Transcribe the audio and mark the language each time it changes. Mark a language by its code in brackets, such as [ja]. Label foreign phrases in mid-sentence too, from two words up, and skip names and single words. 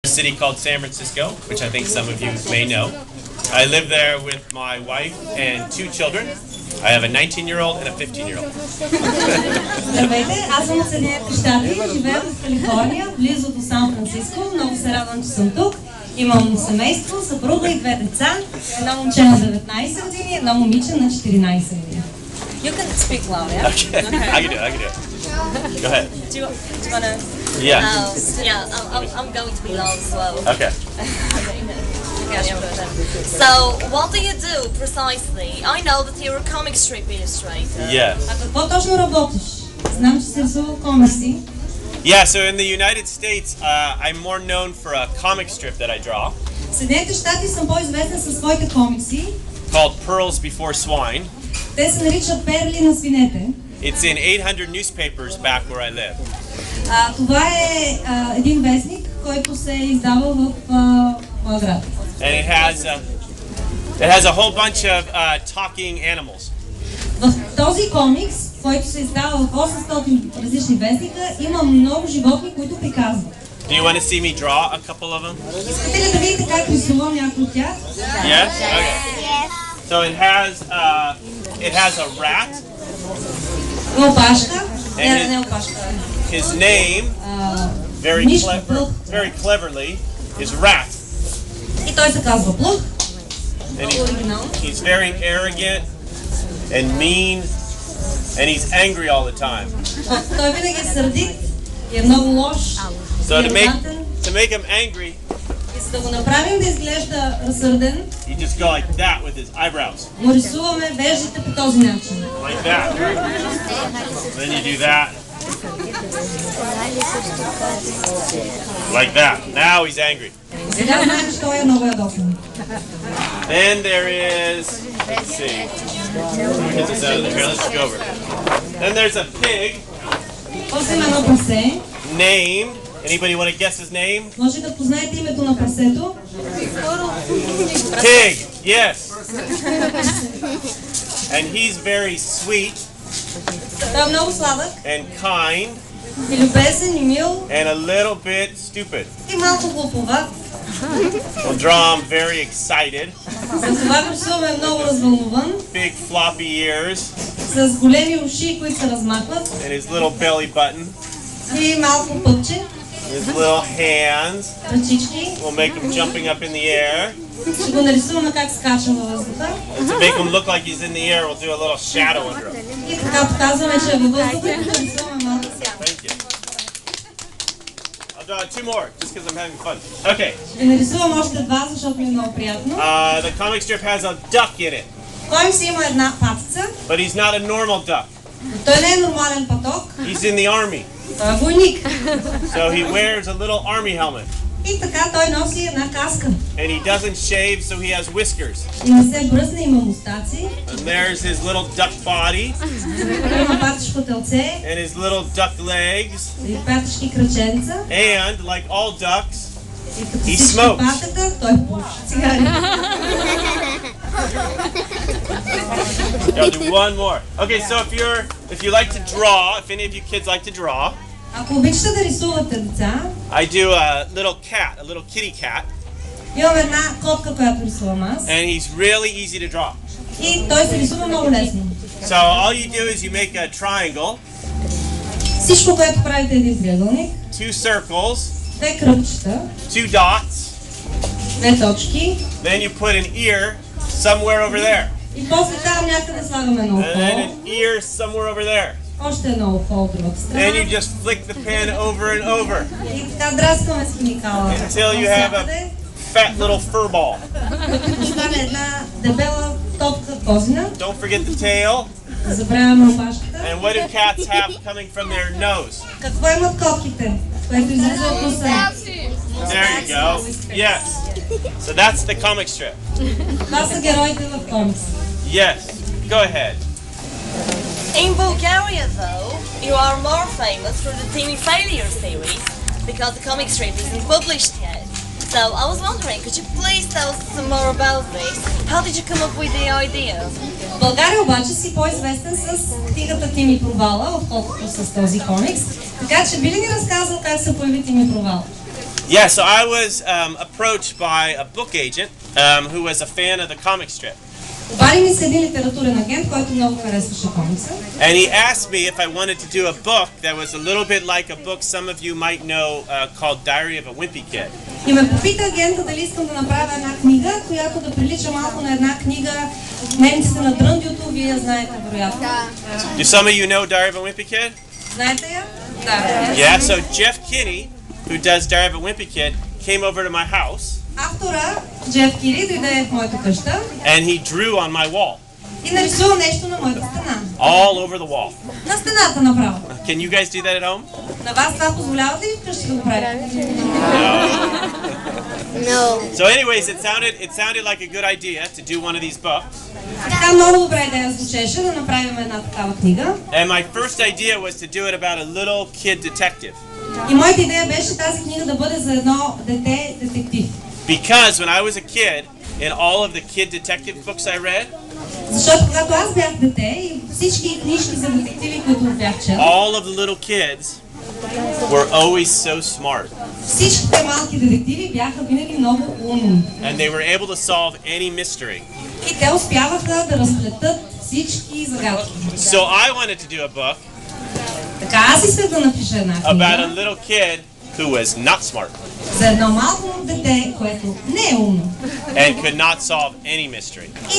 [en] city called San Francisco, which I think some of you may know. I live there with my wife and 2 children. I have a 19-year-old and a 15-year-old. [bg] Здравейте, аз съм от Съединените щати, живея в Калифорния, близо до Сан Франциско. Много се радвам, че съм тук. Имам семейство, съпруга и 2 деца. Едно момче на 19 години, едно момиче на 14 години. [en] You can speak loud, yeah? Okay. I can do it. Go ahead. Do you want to? Yeah. I'm going to be loud as well. Okay. So, what do you do precisely? I know that you're a comic strip illustrator. Yes. [bg] А какво точно работиш? Знам, че си рисувал комикси. [en] Yeah, so in the United States, I'm more known for a comic strip that I draw [bg] В Съединените щати съм по-известен със своите комикси. [en] called Pearls Before Swine. [bg] Те се наричат перли на свинете. [en] It's in 800 newspapers back where I live. [bg] Това е един вестник, който се е издавал в моя град. [en] And it has a whole bunch of talking animals. [bg] В този комикс, който се издава в 800 различни вестника, има много животни, които приказват. [en] Do you want to see me draw a couple of them? [bg] Искате ли да видите как рисувам някой от тях? [en] Yes? Okay. So it has a rat. [bg] Опашка. Не опашка. [en] His name, very cleverly, is Rat. [bg] И той се казва Плъх. [en] And he's very arrogant and mean, and he's angry all the time. [bg] Той винаги е сърдит и е много лош. [en] So to make him angry, [bg] и за да го направим да изглежда разсърден, [en] you just go like that with his eyebrows. [bg] му рисуваме веждите по този начин. [en] Like that. Then you do that. Like that. Now he's angry. [bg] Сега знаем, че той е много ядосан. [en] Then there is, let's see, get this out of here, let's go over. Then there's a pig. [bg] После има едно прасе. [en] Named, anybody want to guess his name? [bg] Може да познаете името на прасето? [en] Pig, yes. And he's very sweet. [bg] Той е много сладък. [en] And kind. [bg] И любезен и мил. [en] And a little bit stupid. [bg] И малко глуповат. [en] We'll draw him very excited. [bg] За това го рисуваме много развълнуван. [en] Big floppy ears. [bg] С големи уши, които се размахват. [en] And his little belly button. [bg] И малко пъпче. [en] His little hands. [bg] Ръчички. [en] We'll make him jumping up in the air. [bg] Ще го нарисуваме как скача във въздуха. [en] And to make him look like he's in the air, we'll do a little shadow under him. [bg] И така показваме, че е във въздуха и ще рисуваме малко сянка. [en] Thank you. I'll draw 2 more, just because I'm having fun. Okay. [bg] Ще нарисувам още 2, защото ми е много приятно. [en] The comic strip has a duck in it. [bg] Комикс има една патица. [en] But he's not a normal duck. [bg] Той не е нормален паток. [en] He's in the army. [bg] Той е войник. [en] So he wears a little army helmet. [bg] И така той носи една каска. [en] And he doesn't shave, so he has whiskers. [bg] И не се бръсне, има мустаци. [en] And there's his little duck body. [bg] Има патишко телце. [en] And his little duck legs. [bg] И патишки кръченца. [en] And like all ducks, he smokes. [bg] Патата, той пуши цигари. [en] I'll do one more. Okay, so if you like to draw, if any of you kids like to draw, [bg] ако обичате да рисувате деца, [en] I do a little kitty cat. [bg] Имам една котка, която рисувам аз. [en] And he's really easy to draw. [bg] И той се рисува много лесно. [en] So all you do is you make a triangle. [bg] Всичко, което правите е един триъгълник. [en] 2 circles. [bg] 2 кръгчета. [en] 2 dots. [bg] 2 точки. [en] Then you put an ear somewhere over there. [bg] И после там някъде слагаме едно ухо. [en] And then an ear somewhere over there. [bg] Още едно ухо от другата страна. [en] And you just flick the pen over and over. [bg] И така драскаме с химикала. [en] Until you have a fat little fur ball. [bg] Стане една дебела топка козина. [en] Don't forget the tail. [bg] Забравяме опашката. [en] And what do cats have coming from their nose? [bg] Какво имат котките? Което излиза от носа. [en] There you go. Yes. So that's the comic strip. [bg] Това са героите в комикс. [en] Yes. Go ahead. In Bulgaria, though, you are more famous for the Teeny Failure series because the comic strip isn't published yet. So I was wondering, could you please tell us some more about this? How did you come up with the idea? [bg] В България обаче си по-известен с книгата Тими Провала, отколкото с този комикс. Така че би ли ни разказал как се появи Тими Провал? [en] Yeah, so I was approached by a book agent who was a fan of the comic strip. [bg] Обади ми се един литературен агент, който много харесваше комикса. [en] And he asked me if I wanted to do a book that was a little bit like a book some of you might know called Diary of a Wimpy Kid. [bg] И ме попита агента дали искам да направя една книга, която да прилича малко на една книга Дневниците на Дръндюто, вие я знаете вероятно. [en] Do some of you know Diary of a Wimpy Kid? [bg] Знаете я? Да. [en] Yeah, so Jeff Kinney, who does Diary of a Wimpy Kid, came over to my house. [bg] Автора Джеф Кири дойде в моята къща [en] And he drew on my wall. [bg] и нарисува нещо на моята стена. [en] All over the wall. [bg] На стената направо. [en] Can you guys do that at home? [bg] На вас това позволявате ли вкъщи да го правите? [en] No. So anyways, it sounded like a good idea to do one of these books. [bg] Така много добра идея звучеше да направим една такава книга. [en] And my first idea was to do it about a little kid detective. [bg] И моята идея беше тази книга да бъде за едно дете детектив. [en] Because when I was a kid, in all of the kid detective books I read, [bg] Защото когато аз бях дете и всички книжки за детективи, които бях чел, [en] all of the little kids were always so smart. [bg] всичките малки детективи бяха винаги много умни. [en] And they were able to solve any mystery. [bg] И те успяваха да разплетат всички загадки. [en] So I wanted to do a book [bg] Така аз исках да напиша една [en] about a [bg] книга [en] little kid who was not smart [bg] за едно малко дете, което не е умно [en] and could not solve any mystery.